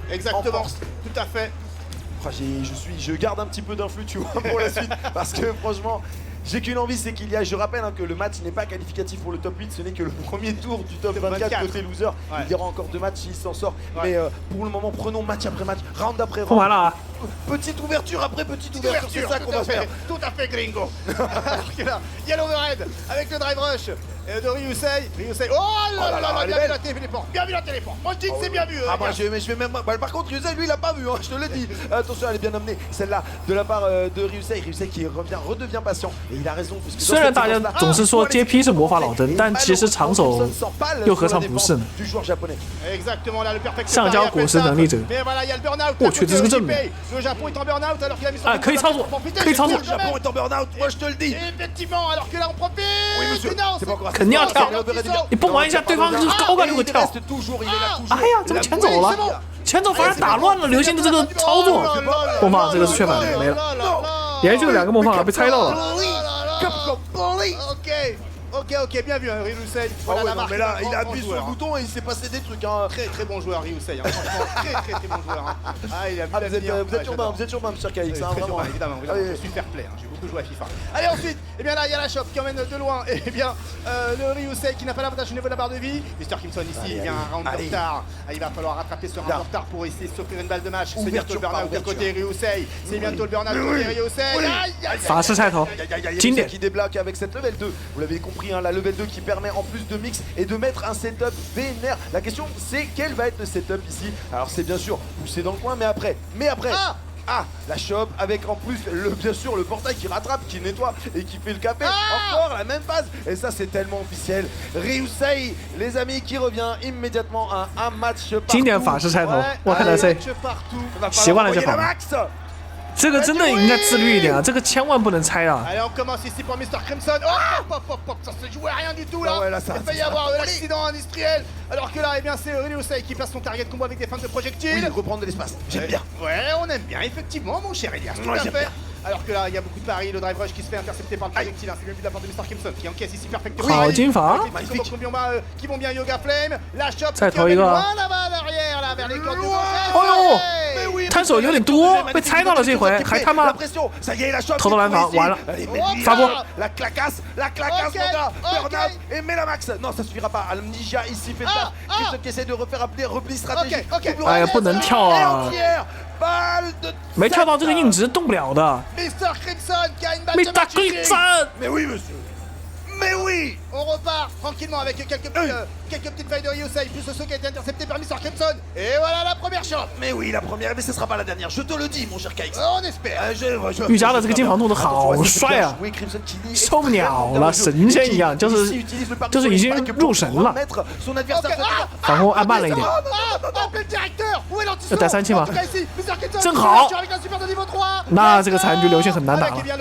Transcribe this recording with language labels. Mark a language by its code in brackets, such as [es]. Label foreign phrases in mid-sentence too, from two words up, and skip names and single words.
[fr] Exactement, tout à fait. Je garde un petit peu d'influx, tu vois, pour la suite, parce que franchement, j'ai qu'une envie, c'est qu'il y a. Je rappelle hein, que le match n'est pas qualificatif pour le top 8, ce n'est que le premier tour du top 24 côté loser. Ouais. Il y aura encore 2 matchs s'il s'en sort, mais pour le moment, prenons match après match, round après round. Voilà. Petite ouverture après petite ouverture, c'est ça qu'on va faire. Tout à fait, gringo. Alors que là, il y a l'overhead avec le [en] drive rush [fr] de Ryusei. Oh là là, bien vu la téléport. Bien vu la téléport. Moi je dis que c'est bien vu. Ah bah je vais même. Par contre, Ryusei lui il a pas vu, hein, je te l'ai dit. Attention, elle est bien amenée, celle-là de la part de Ryusei. Ryusei qui redevient patient et il a raison. [zh] 虽然大家总是说 JP 是魔法老登，但其实长手又何尝不是呢？橡胶果实能力者，我去，这是个证明。啊，可以操作，可以操作。 [fr] Le Japon est en burn-out, moi je te le dis. Effectivement, alors que là on profite. Oui, [zh] 肯定要跳，你不玩一下，对方就是高概率会跳。哎呀，怎么前走了？前走反而打乱了流星的这个操作。梦放这个是确反的，没了，连续的2个梦放被猜到了。 [fr] Ok, bien vu, Ryusei. Voilà la marque. Mais là, il a appuyé sur le bouton et il s'est passé des trucs. Très bon joueur, Ryusei. Franchement, très bon joueur. Ah, il a vous êtes urbain, monsieur KX. Vraiment, évidemment. Je suis [en] fair play. [fr] J'ai beaucoup joué à FIFA. Allez, ensuite, eh bien là, il y a la shop qui emmène de loin. Et bien, le Ryusei qui n'a pas l'avantage au niveau de la barre de vie. Mr. Crimson ici, il vient un round de retard. Il va falloir rattraper ce round de retard pour essayer de s'offrir une balle de match. C'est bientôt le burn-out de côté Ryusei. C'est bientôt le burn-out côté Ryusei. [zh] 法师菜头，经典。 [fr] qui débloque avec cette level 2. Vous l'avez compris, hein, la level 2 qui permet en plus de mix et de mettre un setup vénère. La question c'est quel va être le setup ici. Alors c'est bien sûr pousser dans le coin, mais après. La shop avec en plus bien sûr le portail qui rattrape, qui nettoie et qui fait le capé. Encore la même phase. Et ça c'est tellement officiel. Ryusei, les amis, qui revient immédiatement à un match partout. [zh] 经典法师菜头，我看到谁？习惯了就好。这个真的应该自律一点啊，这个千万不能猜啊！ [fr] Allez, on commence ici pour Mr. Crimson. Oh, ça se jouait à rien du tout là. Il va y avoir l'accident industriel. Alors que là, eh bien, c'est Ryusei qui place son [en] target combo [fr] avec des feintes de projectiles. Oui, reprendre de l'espace. J'aime bien. Ouais, on aime bien, effectivement, mon cher Elias. Tout à fait. Alors que là, il y a beaucoup de paris, le [en] drive rush [fr] qui se fait intercepter par le projectile. C'est bien vu de la part de Mr. Crimson qui encaisse ici parfaitement. [zh] 好金法， [fr] qui vont bien Yoga Flame. La shop [zh] 再投一个。 [fr] là-bas derrière, là, vers les cordes de [zh] 哦呦，摊手有点多，被猜到了这回，还他妈投到篮防，完了，发波。 [fr] La clacasse, mon gars. Burnout et Melamax. Non, ça suffira pas. Amnesia ici fait ça. Crimson qui essaie de refaire appeler repli stratégique. [zh] 哎呀，不能跳啊！没跳到这个硬直动不了的。 [fr] Mr. Crimson qui a une balle de Mr. Crimson. Mais oui, monsieur. Mais oui. On repart tranquillement avec quelques petites failles de Ryusei, plus le saut qui a été intercepté par Mr. Crimson. Et voilà la première shot. Mais oui, la première, mais ce sera pas la dernière. Je te le dis, mon cher KX. On espère. [zh] 玉佳的这个金防动作好帅啊，受不了了，神仙一样，就是已经入神了。防空按慢了一点。要带3期吗？正好。那这个残局流星很难打了。